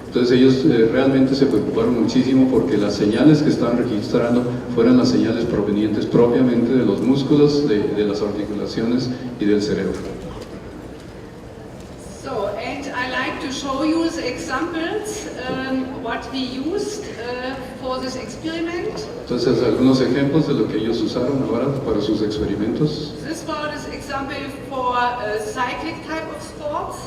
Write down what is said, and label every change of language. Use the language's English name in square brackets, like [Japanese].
[Spanish] Entonces ellos realmente se preocuparon muchísimo porque las señales que estaban registrando fueran las señales provenientes propiamente de los músculos, de las articulaciones y del cerebro. [English] So, and I like to show you the examples what we used for this experiment. [Spanish] Entonces algunos ejemplos de lo que ellos usaron ahora para sus experimentos. [English] This was an example for a cyclic type of sports.